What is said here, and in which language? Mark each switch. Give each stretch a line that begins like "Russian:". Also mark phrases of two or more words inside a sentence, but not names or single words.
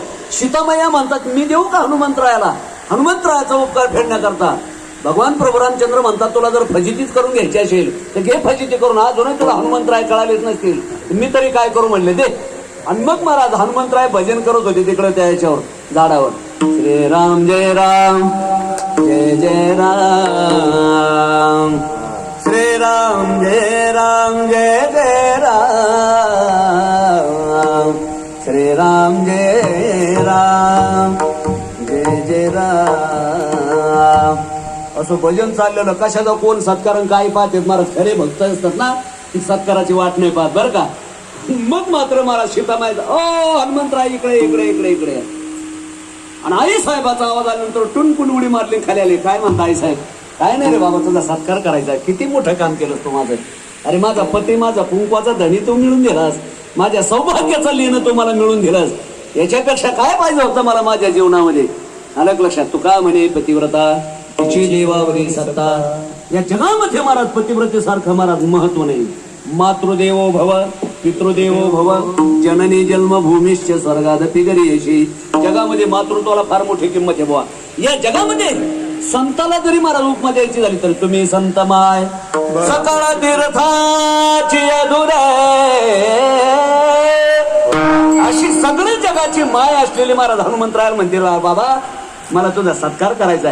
Marathi: सीतामाया म्हणतात मी देऊ का हनुमंतरायाला हनुमंतरायाचा उपकार फेडण्याकरता. भगवान प्रभू रामचंद्र म्हणतात तुला जर फजितीच करून घ्यायची असेल तर घे फजिती करून अजूनही तुला हनुमंतराय कळालेच नसतील मी तरी काय करू म्हणले दे. आणि मग महाराज हनुमंतराय भजन करत होते तिकडे त्या याच्यावर झाडावर श्रीराम जय राम जय जय राम श्रीराम जय राम जय जय राम श्रीराम जय राम जय जय राम असं भजन चाललेलं. कशाचा कोण सत्कार काय पाहते महाराज खरे भक्त असतात ना ती सत्काराची वाट नाही पाहत बरं का. मग मात्र मला सीतामाय ओ हनुमंतराय इकडे इकडे इकडे इकडे आणि आई साहेबाचा आवाज आल्यानंतर टुनकुन उडी मारली खाली आली. काय म्हणता आई साहेब काय नाही रे बाबा तुझा सत्कार करायचा किती मोठं काम केलं तू माझं. अरे माझा पती माझा कुंकवाचा धनी तू मिळून दिलास माझ्या सौभाग्याचं लिहिणं तू मला मिळून दिलास याच्यापेक्षा काय पाहिजे होतं मला माझ्या जीवनामध्ये. आलं लक्षात तू का म्हणे पतिव्रता तिची देवावरी सत्ता या जगामध्ये महाराज पतिव्रतेसारखं महाराज महत्व नाही.
Sanskrit: मातृदेवो भव पितृदेवो भव जननी जन्मभूमीश्च स्वर्गादपि गरीयसी.
Marathi: जगामध्ये मातृत्वाला फार मोठी किंमत आहे बुवा. या जगामध्ये संताला जरी महाराज उपमा द्यायची झाली तर तुम्ही संत माय सकाळ तीर्थाची अधुरे अशी सगळी जगाची माय असलेली महाराज हनुमंतराय म्हणतील बाबा मला तुझा सत्कार करायचा आहे.